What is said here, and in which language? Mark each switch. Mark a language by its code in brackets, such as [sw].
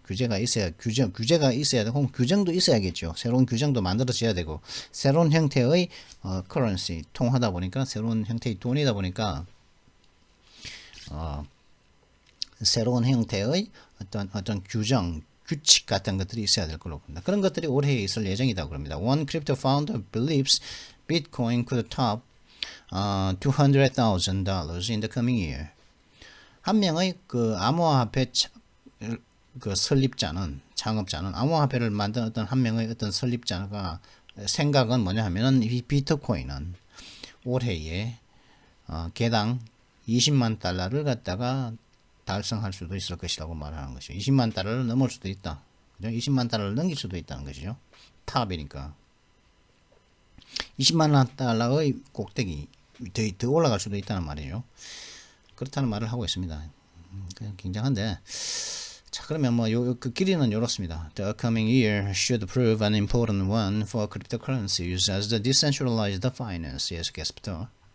[ko] 규제가 있어야 되고 규정도 있어야겠죠. 새로운 규정도 만들어져야 되고 새로운 형태의 currency 통하다 보니까 새로운 형태의 돈이다 보니까 새로운 형태의 어떤 규칙 같은 것들이 있어야 될 걸로 봅니다. 그런 것들이 올해에 있을 예정이라고 합니다. [en] One crypto founder believes Bitcoin could top $200,000 in the coming year. [ko] 한 명의 그 암호화폐 그 설립자는 창업자는 암호화폐를 만든 어떤 한 명의 어떤 설립자가 생각은 뭐냐 하면은 이 비트코인은 올해에 개당 20만 달러를 갖다가 달성할 수도 있을 것이라고 말하는 것이죠. 20만 달러를 넘을 수도 있다. 그죠? 20만 달러를 넘길 수도 있다는 것이죠. 탑이니까. 20만 달러의 꼭대기 더 올라갈 수도 있다는 말이죠. 그렇다는 말을 하고 있습니다. 굉장한데. 자, 그러면 뭐 그 길이는 이렇습니다. [en] The upcoming year should prove an important one for cryptocurrencies as the decentralized finance is [ko] 계속부터.